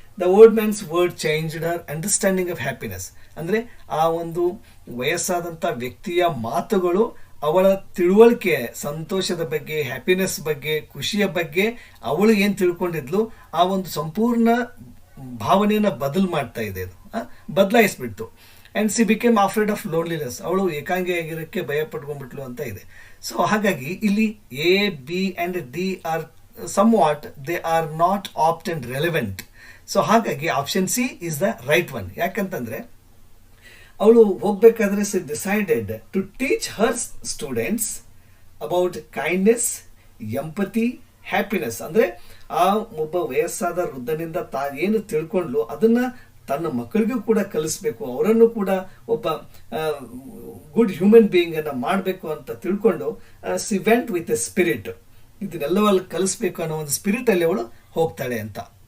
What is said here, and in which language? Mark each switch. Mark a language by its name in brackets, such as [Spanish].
[Kannada] The old mans word changed Har understanding of happiness ಅಂದರೆ ಆ ಒಂದು ವಯಸ್ಸಾದಂಥ ವ್ಯಕ್ತಿಯ ಮಾತುಗಳು ಅವಳ ತಿಳುವಳಿಕೆ, ಸಂತೋಷದ ಬಗ್ಗೆ, ಹ್ಯಾಪಿನೆಸ್ ಬಗ್ಗೆ, ಖುಷಿಯ ಬಗ್ಗೆ ಅವಳು ಏನು ತಿಳ್ಕೊಂಡಿದ್ಲು ಆ ಒಂದು ಸಂಪೂರ್ಣ ಭಾವನೆಯನ್ನು ಮಾಡ್ತಾ ಇದೆ, ಅದು ಬದಲಾಯಿಸ್ಬಿಡ್ತು. [English] And she became afraid of loneliness, ಅವಳು ಏಕಾಂಗಿಯಾಗಿರೋಕ್ಕೆ ಭಯ ಪಟ್ಕೊಂಡ್ಬಿಟ್ಲು ಅಂತ ಇದೆ. ಸೊ ಹಾಗಾಗಿ ಇಲ್ಲಿ A, B and D are somewhat they are not apt and relevant. So ಹಾಗಾಗಿ option C is the right one. ಯಾಕಂತಂದರೆ ಅವಳು ಹೋಗಬೇಕಾದ್ರೆ she decided to teach her students about kindness, empathy, happiness. [Kannada] ಅಂದರೆ ಆ ಒಬ್ಬ ವಯಸ್ಸಾದ ವೃದ್ಧನಿಂದ ಏನು ತಿಳ್ಕೊಂಡ್ಲು ಅದನ್ನು ತನ್ನ ಮಕ್ಕಳಿಗೂ ಕೂಡ ಕಲಿಸ್ಬೇಕು, ಅವರನ್ನು ಕೂಡ ಒಬ್ಬ ಗುಡ್ ಹ್ಯೂಮನ್ ಬೀಯಿಂಗ್ ಅನ್ನು ಮಾಡಬೇಕು ಅಂತ ತಿಳ್ಕೊಂಡು C went with A spirit, ಇದನ್ನೆಲ್ಲವಲ್ಲಿ ಕಲಿಸ್ಬೇಕು ಅನ್ನೋ ಒಂದು ಸ್ಪಿರಿಟ್ ಅಲ್ಲಿ ಅವಳು ಹೋಗ್ತಾಳೆ ಅಂತ.